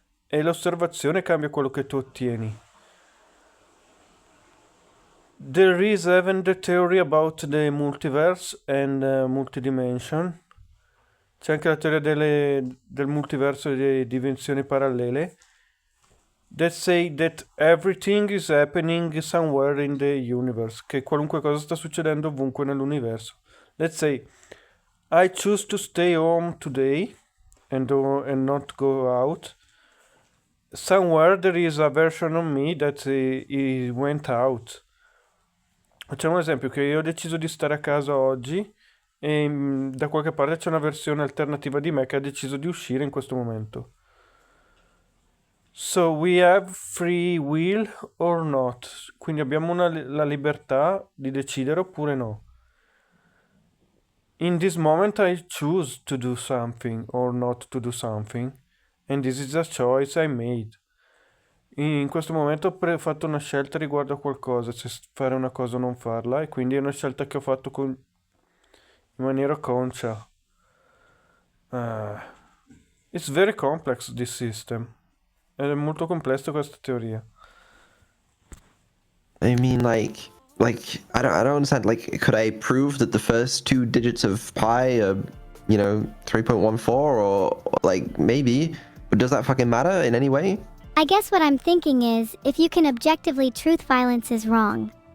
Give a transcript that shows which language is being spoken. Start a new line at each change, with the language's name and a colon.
Italian: E l'osservazione cambia quello che tu ottieni.
English: There is even the theory about the multiverse and multidimension.
Italian: C'è anche la teoria del multiverso e delle dimensioni parallele.
English: That say that everything is happening somewhere in the universe.
Italian: Che qualunque cosa sta succedendo ovunque nell'universo.
English: Let's say, I choose to stay home today and not go out. Somewhere there is a version of me that he went out.
Italian: Facciamo un esempio che io ho deciso di stare a casa oggi e da qualche parte c'è una versione alternativa di me che ha deciso di uscire in questo momento.
English: So we have free will or not?
Italian: Quindi abbiamo la libertà di decidere oppure no.
English: In this moment I choose to do something or not to do something, and this is a choice I made.
Italian: In questo momento ho fatto una scelta riguardo a qualcosa, se fare una cosa o non farla, e quindi è una scelta che ho fatto in maniera conscia.
English: It's very complex, this system.
Italian: È molto complesso questa teoria.
English: I mean, like I don't understand. Like, could I prove that the first two digits of pi are, 3.14 or like maybe? But does that fucking matter in any way? I guess what I'm thinking is, if you can objectively truth violence is wrong.